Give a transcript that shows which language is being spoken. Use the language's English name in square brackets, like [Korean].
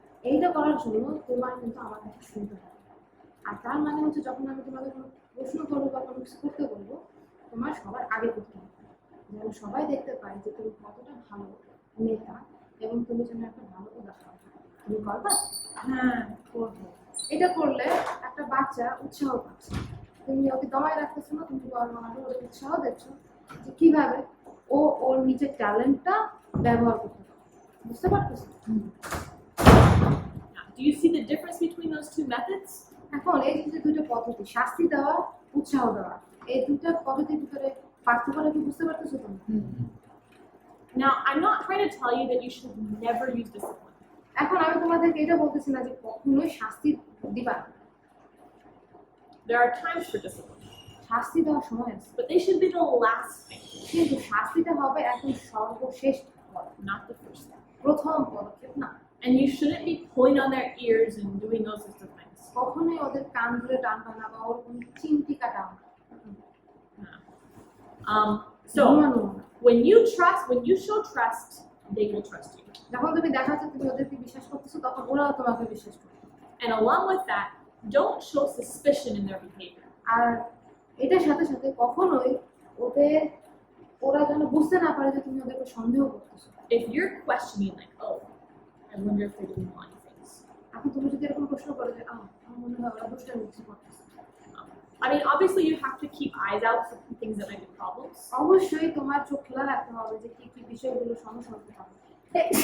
[Bangla] এইটা করার জন্য তোমার কিন্তু আমার কাছে শুনতে হবে। আর তার মানে হচ্ছে যখন আমি তোমাকে কোনো প্রশ্ন করবো বা কোনো কিছু করতে বলবো, তোমার সবার আগে করতে হবে, যেন সবাই দেখতে পায় যে তুমি কতটা ভালো নেতা এবং তুমি যেন একটা ভালো উদাহরণ। তুমি করবা? হ্যাঁ, করবো। এটা করলে একটা বাচ্চা উৎসাহ পাচ্ছে, তুমি ওকে দমায় রাখতেছো না, তুমি আরো ওকে উৎসাহ দিচ্ছ যে কিভাবে ওর নিজের ট্যালেন্টটা ব্যবহার করতে পারে। বুঝতে পারতেছো? [English] Now, do you see the difference between those two methods? [Bangla] এখন এই যে দুটো পদ্ধতি, শাস্তি দেওয়া, উৎসাহ দেওয়া, এই দুটো পদ্ধতির ভিতরে পার্থক্যটা কি বুঝতে পারতেছো তুমি? [English] Now, I'm not trying to tell you that you should never use discipline. [Bangla] এখন আমি তোমাদেরকে এটা বলতেছি না যে কখনোই শাস্তি দিবা না। [English] There are times for discipline, [Bangla] শাস্তি দেওয়ার সময় আছে, [English] but they should be the last thing, [Bangla] কিন্তু শাস্তিটা হবে একদম সর্বশেষ পদক্ষেপ, [English] not the first thing. [Bangla] প্রথম পদক্ষেপ না। [English] And you shouldn't be pulling on their ears and doing those sorts of things. [Bangla] কখনোই ওদের কান ধরে টানবা না বা ওর কোনো চিমটি কাটা না। [English] So [Bangla] ঘুমানো না। [English] when you show trust, they will trust you. [Bangla] যখন তুমি দেখাচ্ছ তুমি ওদেরকে বিশ্বাস করতেছো তখন ওরাও তোমাকে বিশ্বাস করবে। [English] And along with that, don't show suspicion in their behavior. [Bangla] আর এটার সাথে সাথে কখনোই ওরা যেন বুঝতে না পারে যে তুমি ওদেরকে সন্দেহ করতেছো। [English] If you're questioning, like, oh, I wonder if they're doing wrong things, [Bangla] এখন তুমি যদি এরকম প্রশ্ন করো যে আমার মনে হয় ওরা দুষ্টামি কিছু করতেছে, [English] I mean, obviously you have to keep eyes out for things that might be problems, [Bangla] অবশ্যই তোমার চোখ খোলা রাখতে হবে যে কি কি বিষয়গুলো সমস্যা হতে পারে